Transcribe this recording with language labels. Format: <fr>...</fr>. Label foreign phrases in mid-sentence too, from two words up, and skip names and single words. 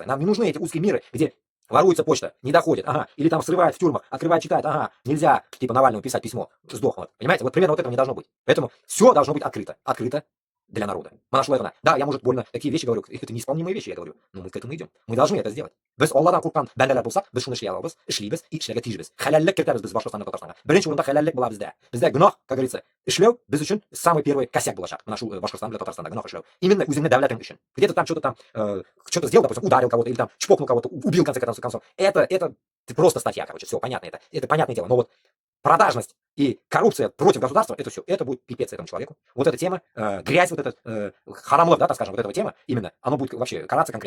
<ru>Нам не нужны эти узкие миры, где воруется почта, не доходит, или там срывает в тюрьмах, открывает, читает, нельзя, типа Навальному писать письмо, сдохло. Понимаете, вот примерно вот этого не должно быть. Поэтому все должно быть открыто. Открыто для народа. Да, я, может, больно такие вещи говорю, это неисполнимые вещи, я говорю, но мы к этому идем. Мы должны это сделать.</ru> <tt>Без Алладан Куркан бәндәләр булса, без шуны эшләябез, эшлибез и эшләргә тиешбез. Хәләллек кертәбез без Башкортстанда, Татарстанда. Беренче урында хәләллек була бездә. Бездә гөнаһ,</tt> <ru>как говорится,</ru> <tt>эшләү без өчен</tt> <ru>самый первый косяк</ru> <tt>булачак. Менә шул Башкортстан белән Татарстанда гөнаһ эшләү. Именно үзеңне дәүләтең өчен.</tt> <ru>Где-то там что-то сделал, допустим, ударил кого-то или там чпокнул кого-то, убил в конце концов. Это просто статья, короче, все понятно это понятное дело. Но вот продажность и коррупция против государства, это все, это будет пипец этому человеку. Вот эта тема, грязь, вот этот харамлов, да, так скажем, вот эта тема, именно, оно будет вообще караться конкретно.</ru>